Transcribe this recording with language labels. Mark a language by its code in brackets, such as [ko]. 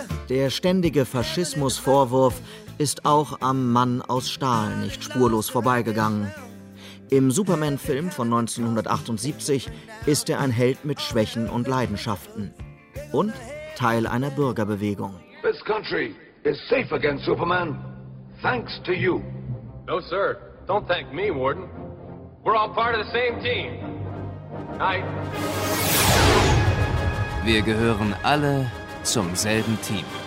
[de] Der ständige Faschismusvorwurf ist auch am Mann aus Stahl nicht spurlos vorbeigegangen. Im Superman-Film von 1978 ist er ein Held mit Schwächen und Leidenschaften und Teil einer Bürgerbewegung. [en] This country is safe again, Superman. Thanks to you. No, sir. Don't thank me, Warden. We're all part of the same team. Night. [de] Wir gehören alle zum selben Team.